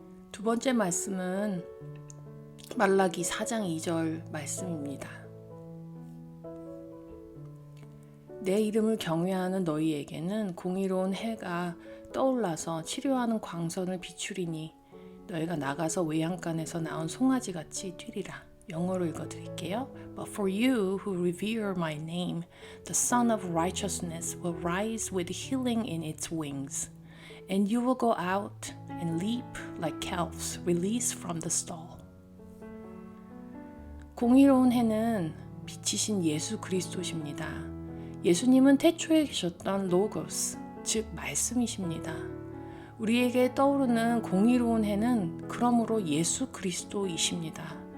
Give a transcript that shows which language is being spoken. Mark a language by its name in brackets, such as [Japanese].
[Korean] 두 번째 말씀은 말라기 4장 2절 말씀입니다. 내 이름을 경외하는 너희에게는 공의로운 해가 떠올라서 치료하는 광선을 비추리니 너희가 나가서 외양간에서 나온 송아지같이 뛰리라. 영어로 읽어드릴게요. [English] But for you who revere my name, the Son of Righteousness will rise with healing in its wings, and you will go out and leap like calves released from the stall. [Korean] 공의로운 해는 빛이신 예수 그리스도십니다. 예수님은 태초에 계셨던 로고스, 즉 말씀이십니다. 우리에게 떠오르는 공의로운 해는 그러므로 예수 그리스도이십니다.